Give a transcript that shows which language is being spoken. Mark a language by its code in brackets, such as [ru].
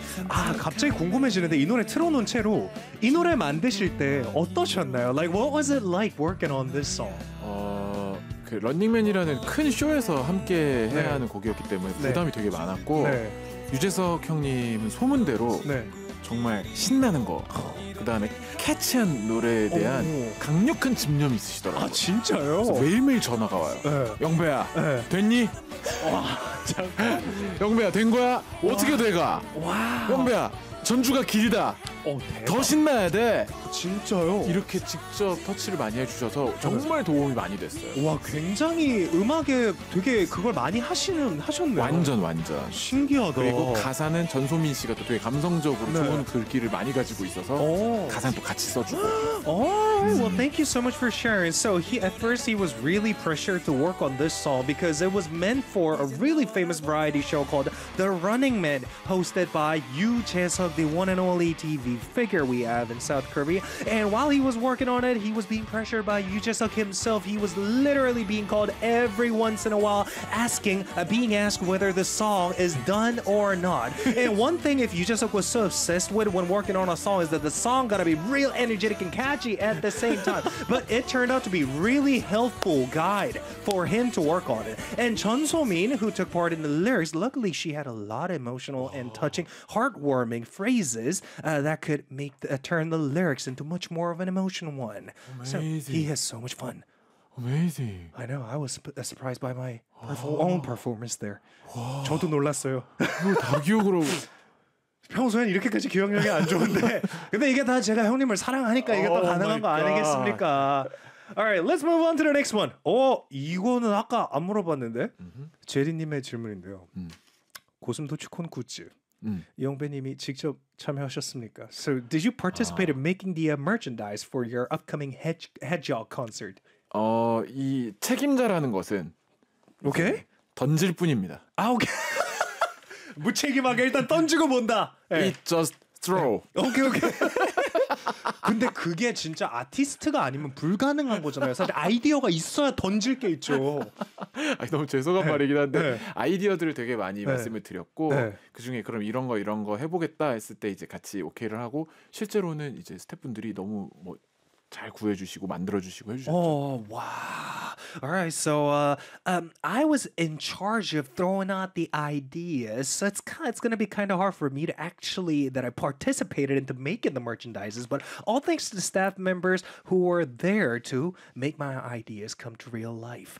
[ko] Ah, 갑자기 궁금해지는데 이 노래 틀어놓은 채로 이 노래 만드실 때 어떠셨나요? [en] Like, what was it like working on this song? [ko] 그 런닝맨이라는 큰 쇼에서 함께 해야 네. 하는 곡이었기 때문에 부담이 네. 되게 많았고 네. 유재석 형님은 소문대로 네. 정말 신나는 거 그 다음에 캐치한 노래에 대한 강력한 집념이 있으시더라고요. 아, 진짜요? 매일매일 전화가 와요. 네. 영배야, 네. 됐니? 와, 잠깐. 영배야, 된 거야? 어떻게 돼 가? 와. 영배야, 전주가 길다. 대박. 더 신나야 돼. 진짜요? 이렇게 직접 터치를 많이 해주셔서 정말 도움이 많이 됐어요. 와, 굉장히 음악에 되게 그걸 많이 하셨네요. 완전. 신기하다. 그리고 가사는 전소민 씨가 또 되게 감성적으로 네. 좋은 글귀를 많이 가지고 있어서 가사는 또 같이 써주고. [en] 오, well, thank you so much for sharing. So he, at first he was really pressured to work on this song because it was meant for a really famous variety show called The Running Man, hosted by Yoo Jae-suk, the one and only TV figure we have in South Korea. And while he was working on it, he was being pressured by Yoo Jae-suk himself. He was literally being called every once in a while, being asked whether the song is done or not. And one thing if Yoo Jae-suk was so obsessed with when working on a song is that the song gotta be real energetic and catchy at the same time. But it turned out to be really helpful guide for him to work on it. And Chun So-min, who took part in the lyrics, luckily she had a lot of emotional and touching, heartwarming phrases that could make the, turn the lyrics into much more of an emotional one. Amazing. So he has so much fun. Amazing. I know. I was surprised by my own performance there. [ko] 저도 놀랐어요. 다 기억으로. 평소엔 이렇게까지 기억력이 안 좋은데 근데 이게 다 제가 형님을 사랑하니까 이게 또 가능한 거 아니겠습니까? [en] All right, let's move on to the next one. [ko] 이거는 아까 안 물어봤는데 제리님의 질문인데요. 고슴도치콘 굿즈 영배님이 직접 참여하셨습니까? [en] So, did you participate in making the merchandise for your upcoming Hedgehog concert? [ko] 이 책임자라는 것은 [en] 오케이 [ko] 던질 뿐입니다. 아, 오케이. 무책임하게 일단 던지고 본다. [en] It just throw. 오케이 오케이. [ko] 근데 그게 진짜 아티스트가 아니면 불가능한 거잖아요. 사실 아이디어가 있어야 던질 게 있죠. 아니, 너무 죄송한 말이긴 한데 아이디어들을 되게 많이 말씀을 드렸고 그중에 그럼 이런 거 이런 거 해보겠다 했을 때 이제 같이 오케이를 하고 실제로는 이제 스태프분들이 너무 뭐 잘 구해주시고 만들어주시고 해주셨죠. [en] Oh, wow. All right, so I was in charge of throwing out the ideas, so it's going to be kind of hard for me to actually, that I participated into making the merchandises, but all thanks to the staff members who were there to make my ideas come to real life.